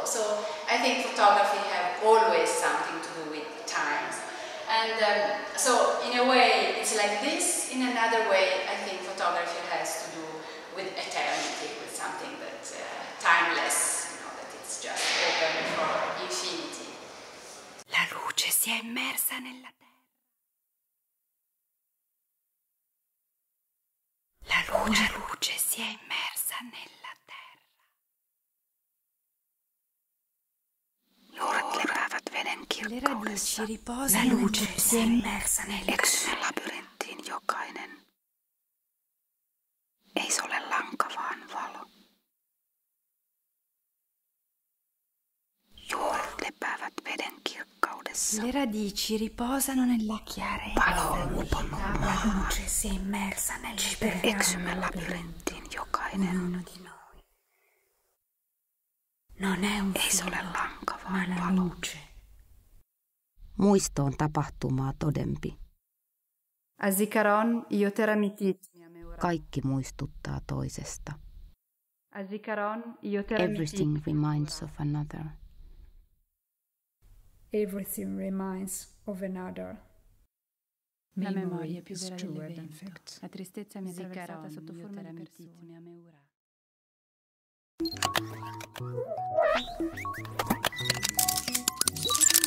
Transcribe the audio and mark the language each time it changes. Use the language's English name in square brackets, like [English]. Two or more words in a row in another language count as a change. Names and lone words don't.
[English] So I think photography have always something to do with times. And so in a way it's like this, in another way I think photography has to do with eternity, with something that timeless, you know, that it's just open for infinity. [Italian] La luce si è immersa nella terra. La luce si è immersa nella terra. [Finnish] Juuret lepäävät veden kirkkaudessa. [Italian] La luce si è immersa nella terra. [Finnish] Eksymme labyrinttiin jokainen. Ei se ole lanka, vaan valo. Juuret lepäävät veden kirkkaudessa. [Italian] Le radici riposano nella chiarezza. [Finnish] Valo on uponnut maahan. [Italian] La luce si è immersa nella terra. [Finnish] Eksymme labyrinttiin jokainen. [Italian] Ognuno di noi. Non è un [Finnish] ei se ole lanka, vaan valo. Muisto on tapahtumaa todempi. [Hebrew] הזיכרון יותר אמיתית. [Finnish] Kaikki muistuttaa toisesta. [Hebrew] הזיכרון יותר [English] Everything reminds of another. Everything reminds of another. [Italian] La memoria è più vera dell'evento. La tristezza mi è attraversata sotto forma di persone. Mi ha meurato.